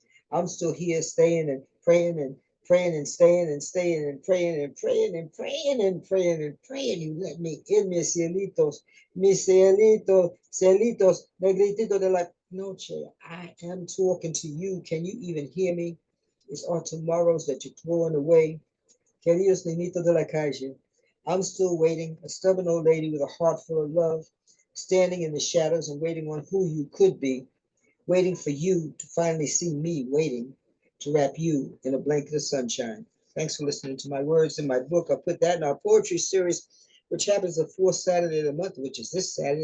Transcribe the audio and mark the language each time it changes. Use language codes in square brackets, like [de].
[en] I'm still here staying and praying and praying and staying and staying and praying and praying and praying and praying and praying. You let me in, [es] mis cielitos, cielitos, negrititos de la noche. [en] I am talking to you. Can you even hear me? It's our tomorrows that you're throwing away. [es] Queridos niñitos de la calle. [en] I'm still waiting, a stubborn old lady with a heart full of love, standing in the shadows and waiting on who you could be, waiting for you to finally see me waiting to wrap you in a blanket of sunshine. Thanks for listening to my words in my book. I put that in our poetry series, which happens the fourth Saturday of the month, which is this Saturday.